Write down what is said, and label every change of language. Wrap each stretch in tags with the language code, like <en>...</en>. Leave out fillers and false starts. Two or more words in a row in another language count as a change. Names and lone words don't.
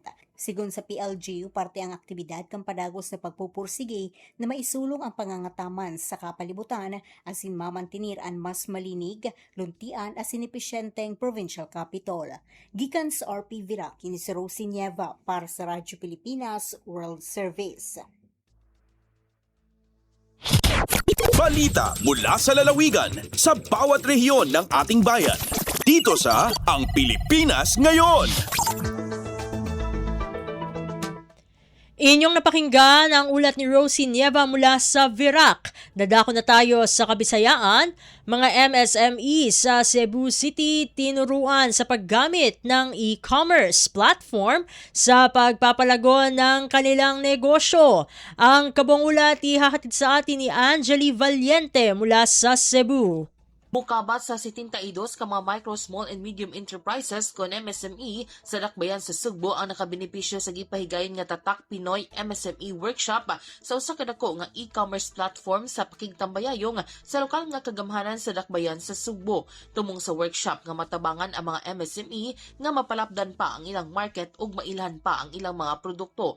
<bik>Sigun sa PLGU, parte ang aktibidad kang padagos na pagpupursige na maisulong ang pangangataman sa kapalibutan asin mamantinir ang mas malinig, luntian asin epesyenteng</bik> <en>provincial capital.</en> <ceb>Gikan sa RP Virac, kini si Rosie Nieva para sa Radyo Pilipinas World Service.</ceb> <tl>Balita mula sa lalawigan sa bawat rehiyon ng ating bayan. Dito sa Ang Pilipinas Ngayon. Inyong napakinggan ang ulat ni Rosie Nieva mula sa Virac. Dadako na tayo sa Kabisayaan. Mga MSME sa Cebu City tinuruan sa paggamit ng</tl> <en>e-commerce platform</en> <tl>sa pagpapalago ng kanilang negosyo. Ang kabong ulat ihahatid sa atin ni Angeli Valiente mula sa Cebu.</tl> <ceb>Mukabat sa 72 ka mga</ceb> <en>micro, small and medium enterprises</en> <ceb>kon MSME sa dakbayan sa Sugbo ang nakabenepisyo sa gipahigayon nga Tatak Pinoy MSME Workshop sa usa ka dako nga</ceb> <en>e-commerce platform</en> <ceb>sa pakigtambayayong sa lokal nga kagamhanan sa dakbayan sa Sugbo. Tumong sa workshop nga matabangan ang mga MSME nga mapalapdan pa ang ilang market ug mailhan pa ang ilang mga produkto.</ceb>